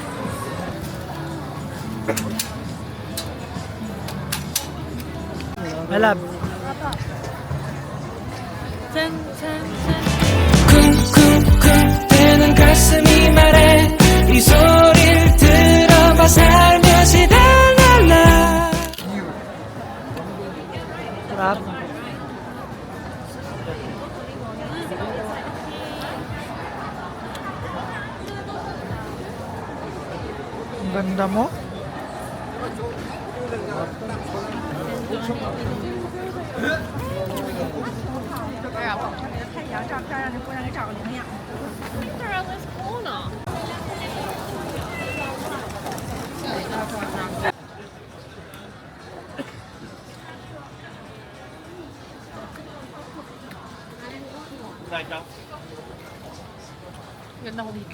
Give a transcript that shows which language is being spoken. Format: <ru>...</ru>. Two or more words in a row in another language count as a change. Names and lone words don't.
<tl>Malab. Chan, chan, chan.</tl> <ko>쿵쿵쿵 뜨는 가슴이 말해 이 소리를 들어봐 살며시 달랄라</ko> <tl>Sarap. Ang ganda mo. Ganda ko dito.</tl>